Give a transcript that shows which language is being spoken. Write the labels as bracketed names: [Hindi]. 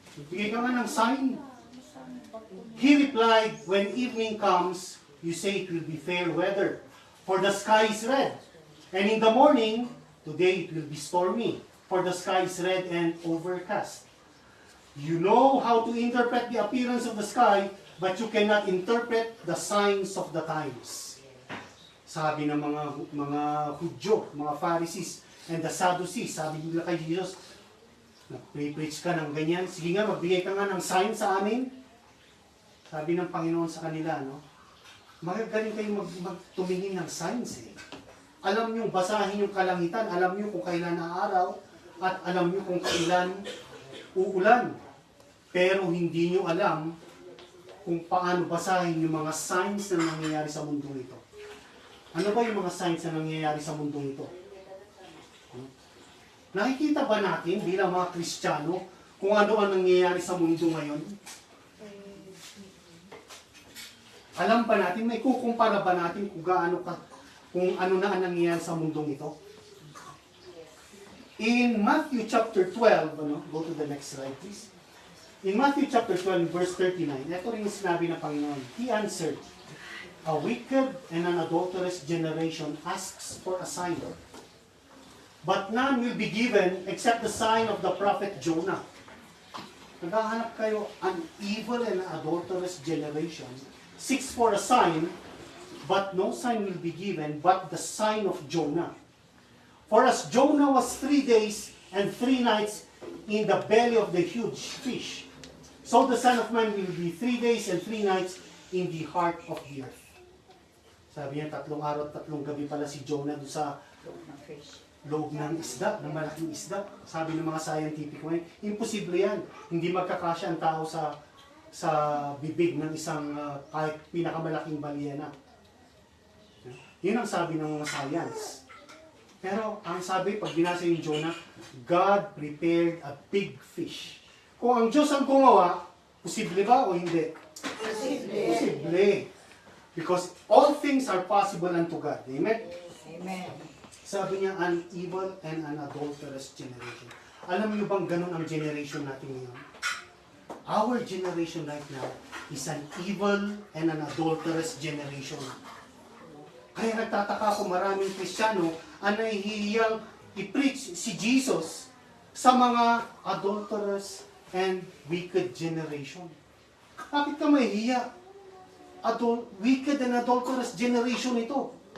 [Filipino] Bigay ka nga ng sign. [English] He replied, when evening comes, you say it will be fair weather, for the sky is red. And in the morning, today it will be stormy, for the sky is red and overcast. You know how to interpret the appearance of the sky, but you cannot interpret the signs of the times. [Filipino] Sabi ng mga Hudyo, mga Pharisees, [English] and the Sadducees, [Filipino] sabi nila kay Jesus, nag-preach ka ng ganyan, sige nga, magbigay ka nga ng sign sa amin. Sabi ng Panginoon sa kanila, no? Magagaling kayo magtumingin ng signs eh. Alam nyo, basahin yung kalangitan, alam nyo kung kailan na araw, at alam nyo kung kailan uulan. Pero hindi nyo alam kung paano basahin yung mga signs na nangyayari sa mundong ito. Ano ba yung mga signs na nangyayari sa mundong ito? Nakikita ba natin bilang mga Kristiyano kung ano ang nangyayari sa mundo ngayon? Alam ba natin, may kukumpara ba natin kung ano na ang nangyayari sa mundong ito? [English] In Matthew chapter 12, go to the next slide please. In Matthew chapter 12, verse 39, [Filipino] ito rin yung sinabi ng Panginoon. [English] He answered, "A wicked and an adulterous generation asks for a sign. But none will be given except the sign of the prophet Jonah." [Filipino] Naghahanap kayo, [English] an evil and adulterous generation seeks for a sign, but no sign will be given but the sign of Jonah. For as Jonah was 3 days and 3 nights in the belly of the huge fish, so the Son of Man will be 3 days and 3 nights in the heart of the earth. [Filipino] Sabi niya, 3 araw at 3 gabi pala si Jonah doon sa loob ng isda, ng malaking isda. Sabi ng mga scientific ngayon, imposible yan. Hindi magkakasya ang tao sa bibig ng isang kahit pinakamalaking balyena. Yun ang sabi ng mga science. Pero ang sabi, pag binasa yung Jonah, [English] God prepared a big fish. [Filipino] Kung ang Diyos ang gumawa, posible ba o hindi? [English] Posible. Because all things are possible unto God. Amen? Amen. [Filipino] Sabi niya, [English] an evil and an adulterous generation. [Filipino] Alam niyo bang ganun ang generation natin ngayon? [English] Our generation right now is an evil and an adulterous generation. [Filipino] Kaya nagtataka ako maraming Kristiyano ang nahihiyang i-preach si Jesus sa mga [English] adulterous and wicked generation. [Filipino] Bakit ka mahihiya? [English] Wicked and adulterous generation [Filipino] ito.